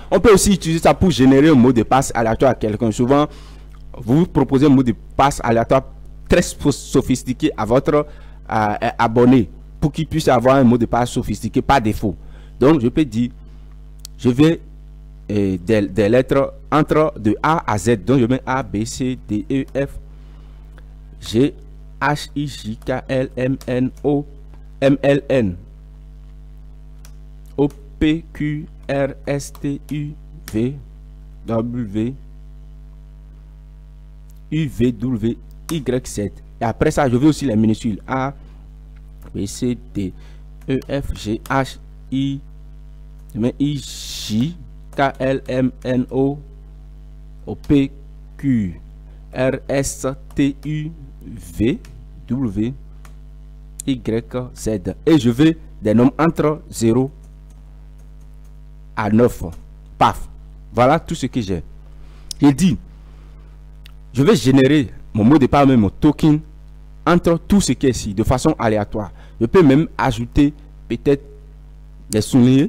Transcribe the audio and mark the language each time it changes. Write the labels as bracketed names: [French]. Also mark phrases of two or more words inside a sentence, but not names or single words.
[French] On peut aussi utiliser ça pour générer un mot de passe aléatoire à quelqu'un. Souvent, vous proposez un mot de passe aléatoire très sophistiqué à votre abonné pour qu'il puisse avoir un mot de passe sophistiqué par défaut. Donc, je peux dire, je vais des lettres entre de A à Z. Donc, je mets A, B, C, D, E, F, G, H, I, J, K, L, M, N, O, M, L, N, O, P, Q, R, S, T, U, V, W, U, V, W, Y, Z. Et après ça, je veux aussi les minuscules A, B, C, D, E, F, G, H, I, J, K, L, M, N, O, P, Q, R, S, T, U, V, W, Y, Z. Et je veux des nombres entre 0 à 9. Paf. Voilà tout ce que j'ai. Il dit, je vais générer mon mot de passe, même mon token, entre tout ce qui est ici, de façon aléatoire. Je peux même ajouter peut-être des souliers.